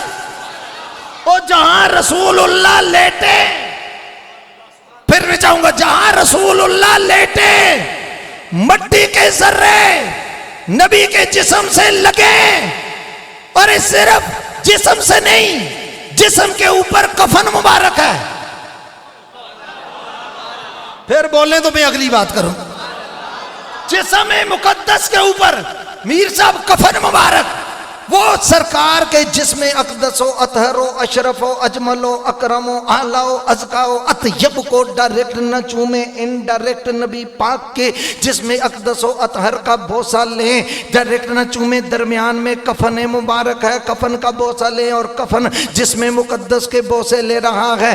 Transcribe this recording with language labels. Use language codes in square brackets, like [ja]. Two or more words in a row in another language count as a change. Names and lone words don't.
[ur] اور جہاں رسول اللہ لیٹے، پھر میں چاہوں گا جہاں رسول اللہ لیٹے مٹی کے ذرے نبی کے جسم سے لگے، اور اس صرف جسم سے نہیں، جسم کے اوپر کفن مبارک ہے. پھر بولیں تو میں اگلی بات کروں. جسم مقدس کے اوپر میر صاحب کفن مبارک، وہ سرکار کے جسم اقدس و اطہر و اشرف و اجمل و اکرم و اعلیٰ و ازکا و اطیب کو ڈائریکٹ نہ چومیں، انڈائریکٹ نبی پاک کے جسم اقدس و اطہر کا بوسہ لیں، ڈائریکٹ نہ چومیں. درمیان میں کفن مبارک ہے، کفن کا بوسہ لیں، اور کفن جسم مقدس کے بوسے لے رہا ہے.